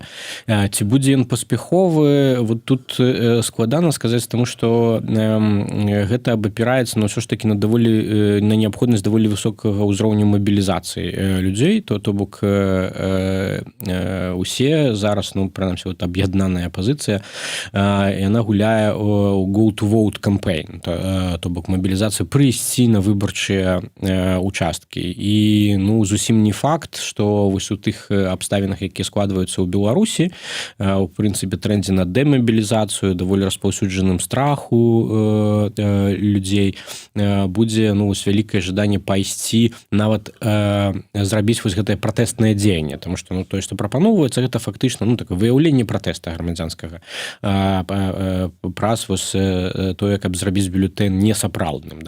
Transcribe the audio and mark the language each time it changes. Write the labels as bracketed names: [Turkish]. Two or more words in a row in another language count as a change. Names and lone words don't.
[Belarusian] Ці будзе ён паспяховы, вот тут складана сказаць, таму што гэта абапіраецца, ну, ўсё ж такі на неабходнасць даволі высокага ўзроўню мабілізацыі людзей, то бок усе зараз, ну, прынамсі, вот аб'яднаная пазіцыя, яна гуляе у [English] go to vote campaign, [Belarusian] то бок мабілізацыя прыйсці на выбарчыя участкі. І, ну, зусім не факт, што вось у тых абставінах, якія складваюцца ў Беларусі, у прынцыпе трэндзе на дэмабілізацыю, даволі распаўсюджаным страху людзей, будзе, ну, вось вялікае жаданне пайсці нават зрабіць вось гэтае пратэстнае дзеянне, тому што, ну, тое, што прапаноўваецца, гэта фактычна, ну, такое выяўленне пратэста грамадзянскага праз вось тое, каб зрабіць бюлетэн несапраўдным, да?